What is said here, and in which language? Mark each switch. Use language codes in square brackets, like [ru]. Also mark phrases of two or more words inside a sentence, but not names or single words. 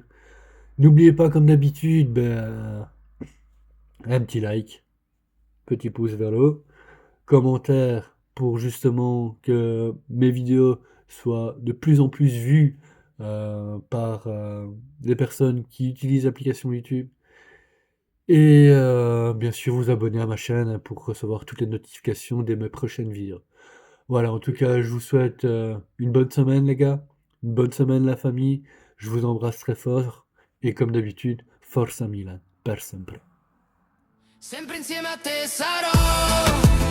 [fr] N'oubliez pas, comme d'habitude, ben, un petit like, petit pouce vers le haut, commentaire pour justement que mes vidéos soient de plus en plus vues par des personnes qui utilisent l'application YouTube. Et bien sûr, vous abonner à ma chaîne pour recevoir toutes les notifications de mes prochaines vidéos. Voilà, en tout cas, je vous souhaite une bonne semaine, les gars. Une bonne semaine, la famille. Je vous embrasse très fort. Et comme d'habitude, [it] Forza Milan, per sempre. Sempre insieme a te sarò.